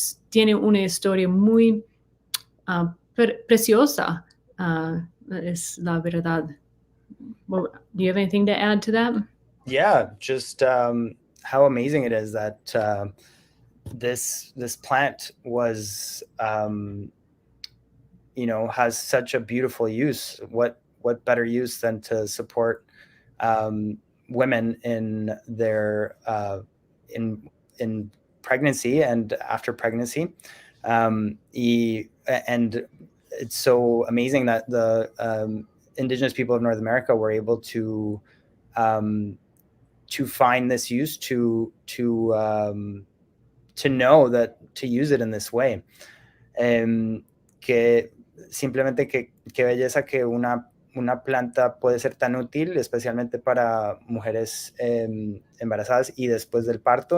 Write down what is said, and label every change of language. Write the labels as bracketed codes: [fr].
[es] Tiene una historia muy preciosa, es la verdad. [en] Well, do you have anything to add to that? Yeah, just how amazing it is that this plant was has such a beautiful use. What better use than to support women in their in pregnancy and after pregnancy, and it's so amazing that the indigenous people of North America were able to find this use, to know that to use it in this way. [es] Que simplemente qué belleza que una planta puede ser tan útil, especialmente para mujeres embarazadas y después del parto.